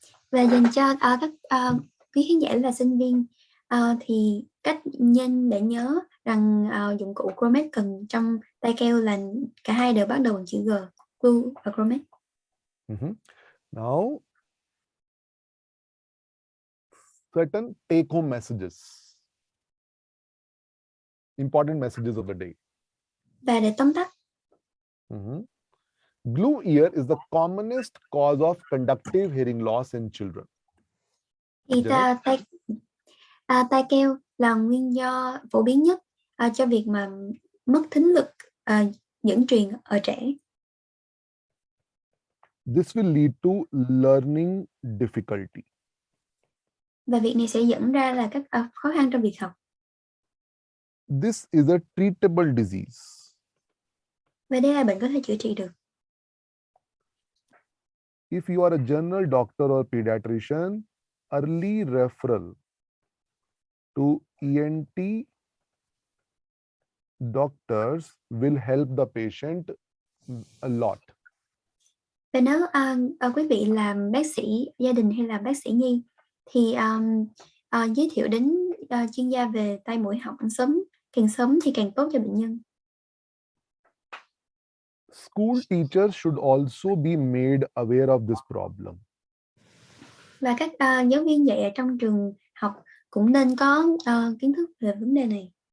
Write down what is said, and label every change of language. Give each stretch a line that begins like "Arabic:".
Vietnamese: Và dành cho các quý khán giả là sinh viên thì cách nên để nhớ rằng dụng cụ grommet cần trong tay keo là cả hai đều bắt đầu bằng chữ G, glue và grommet.
English: Now, certain take-home messages, important messages of the day.
Vietnamese: Và để tóm tắt,
English: glue ear is the commonest cause of conductive hearing loss in children.
Vietnamese: Thì tai keo là nguyên do phổ biến nhất cho việc mà mất thính lực dẫn truyền ở trẻ.
English: This will lead to learning difficulty.
Vietnamese: Và việc này sẽ dẫn ra là các khó khăn trong việc học.
English: This is a treatable disease.
Vietnamese: Và đây là bệnh có thể chữa trị được.
English: If you are a general doctor or pediatrician, early referral to ENT doctors will help the patient a lot.
Vietnamese: Và nếu quý vị làm bác sĩ gia đình hay là bác sĩ nhi thì giới thiệu đến chuyên gia về tai mũi họng càng sớm thì càng tốt cho bệnh nhân.
English: School teachers should also be made aware of this problem.
Vietnamese: Và các giáo viên dạy ở trong trường học cũng nên có kiến thức về vấn đề này.